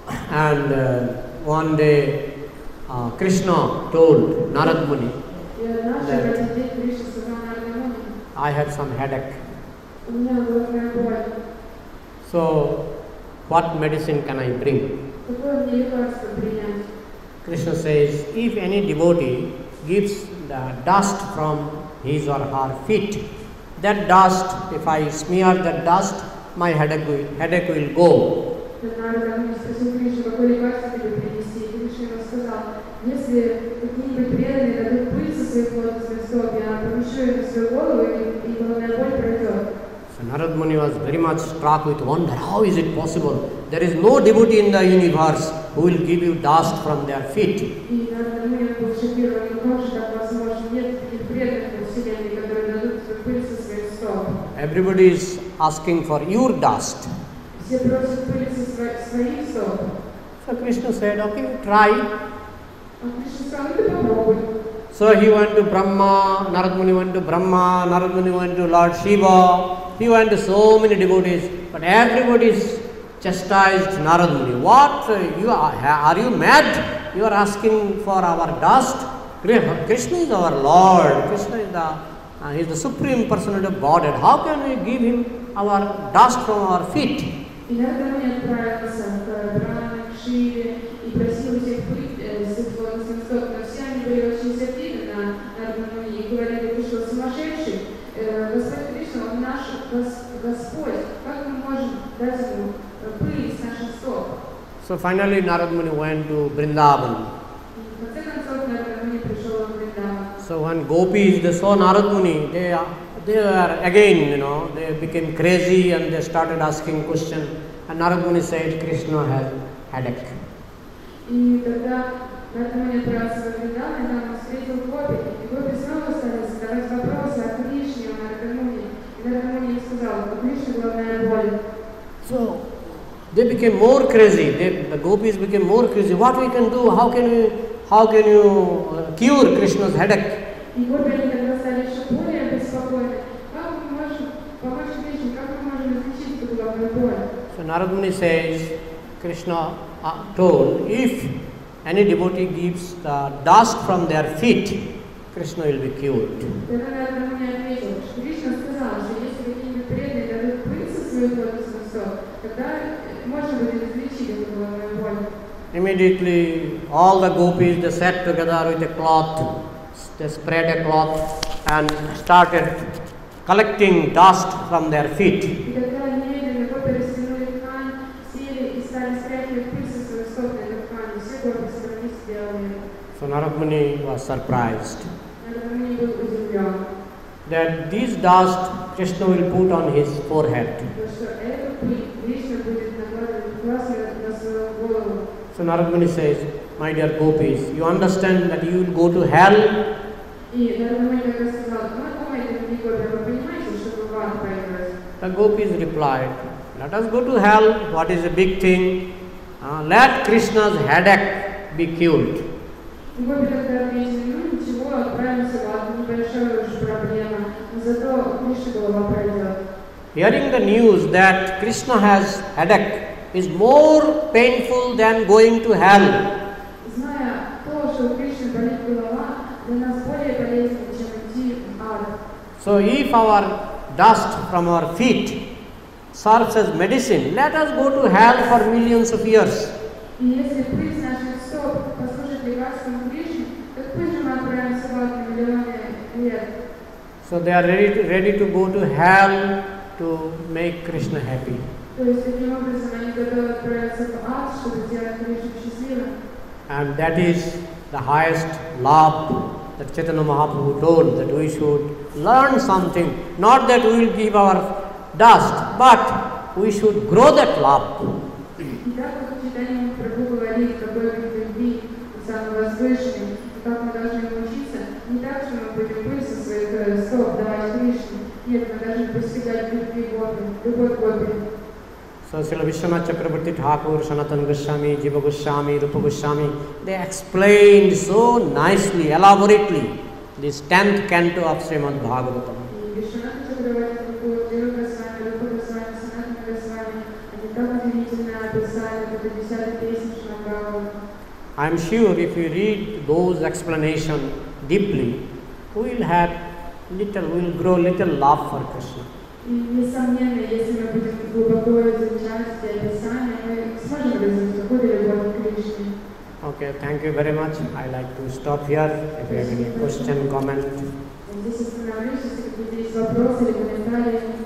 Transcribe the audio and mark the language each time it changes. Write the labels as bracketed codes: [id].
[en] And one day Krishna told Narad Muni, [ru] И однажды в этот день Кришна сказал Нараде Муни: [en] I have some headache. [ru] у меня головная боль. [en] So, what medicine can I bring? [ru] Какое мне лекарство принять? [en] Krishna says, if any devotee gives the dust from his or her feet, that dust, if I smear that dust, my headache will go. [ru] Нарада Муни спросил Кришну, какое лекарство тебе принести? И Кришна ему сказал: если какие-нибудь преданные дадут пыль со своих лотосных стоп, я помещу ее на свою голову, и головная боль пройдет. [en] So Narad Muni was very much struck with wonder. How is it possible? There is no devotee in the universe who will give you dust from their feet. [ru] И Нарада Муни был шокирован, ну как же так возможно? Нет таких преданных во Вселенной, которые дадут пыль со своих стоп. [en] Everybody is asking for your dust. [ru] Все просят пыль со своих стоп. [en] So Krishna said, okay, try. [ru] А Кришна сказал: ну ты попробуй. [en] So he went to Brahma, Narad Muni went to Brahma, Narad Muni went to Lord Shiva, he went to so many devotees, but everybody chastised Narad Muni. What, are you mad? You are asking for our dust? Krishna is our Lord, Krishna is he is the Supreme Personality of Godhead. How can we give him our dust from our feet? [ru] И Нарада Муни отправился к Брахме, к Шиве и просил всех пыль с их лотосных стоп, но все они были очень сердиты на Нарада Муни и говорили: ты что, сумасшедший? Господь Кришна, он наш Господь, как мы можем дать ему пыль с наших стоп? [en] So finally Narad Muni went to Vrindavan. [ru] И в конце концов Нарада Муни пришел в Вриндаван. [en] So when gopis, they saw Narad Muni, they were again, they became crazy and they started asking questions. And Narad Muni said, Krishna has headache. [ru] И когда Нарада Муни отправился в Вриндаван, и там он встретил гопи, и гопи снова стали задавать вопросы о Кришне, о Нарада Муни. И Нарада Муни им сказал: у Кришны головная боль. [en] So they became more crazy. The gopis became more crazy. What we can do? How can you cure Krishna's headache? [ru] И гопи они тогда стали еще более беспокойны. Как мы можем помочь Кришне, как мы можем излечить эту головную боль? [en] So Narad Muni says, Krishna told, if any devotee gives the dust from their feet, Krishna will be cured. [ru] Тогда Нарада Муни ответил, что Кришна сказал, что если какие-нибудь преданные дадут пыль со своих лотосных стоп, тогда можно будет излечить эту головную боль. [en] Immediately all the gopis, they sat together with a cloth, they spread a cloth and started collecting dust from their feet. [ru] И тогда немедленно гопи растянули ткань, сели и стали стряхивать пыль со своих стоп на эту ткань. Все гопи собрались и сделали это. [en] So Narad Muni was surprised [ru] Нарада Муни был удивлен, [en] that this dust Krishna will put on his forehead. [ru] что эту пыль Кришна будет накладывать на свою голову. [en] So Narad Muni says, my dear gopis, you understand that you will go to hell? [ru] И Нарада Муни тогда сказал: ну думаете, дорогие гопи, вы понимаете, что вы в ад пойдете? [en] The gopis replied, let us go to hell. What is a big thing? Let Krishna's headache be cured. [ru] И гопи тогда ответили: ну ничего, отправимся в ад, небольшая уж проблема, но зато Кришна голова пройдет. [en] Hearing the news that Krishna has headache is more painful than going to hell. [ru] Зная то, что у Кришны болит голова, для нас более полезнее, чем идти в ад. [en] So if our dust from our feet serves as medicine, let us go to hell for millions of years. [ru] И если пыль с наших стоп послужит лекарством Кришны, так пусть же мы отправимся в ад на миллионы лет. [en] So they are ready to go to hell to make Krishna happy. [ru] То есть таким образом они готовы отправиться в ад, чтобы сделать Кришну счастливым. [en] And that is the highest love that Chaitanya Mahaprabhu told, that we should learn something. Not that we will give our dust, but we should grow that love. [ru] И так как Чайтанья Махапрабху говорит, какой вид любви самый возвышенный, и как мы должны научиться, не так, что мы будем пыль со своих стоп давать Кришне. Нет, мы должны постигать любви Гопи, любовь Гопи. [en] So Srila Vishwanath Chakravarti Thakur, Sanatana Goswami, Jiva Goswami, Rupa Goswami, they explained so nicely, elaborately, this 10th canto of Srimad Bhagavatam. [ru] И Вишванатха Чакраварти Тхакур, Джива Госвами, Рупа Госвами, Санатана Госвами, они так удивительно описали это 10-й песня Шмагала. [en] I am sure if we read those explanations deeply, we will grow little love for Krishna. [ru] И, несомненно, если мы будем глубоко изучать эти описания, мы сможем развить какую-то любовь к Кришне. [en] Okay, thank you very much. I like to stop here. If you have any question, comment. [ru] Здесь остановлюсь, если какие-то есть вопросы или комментарии.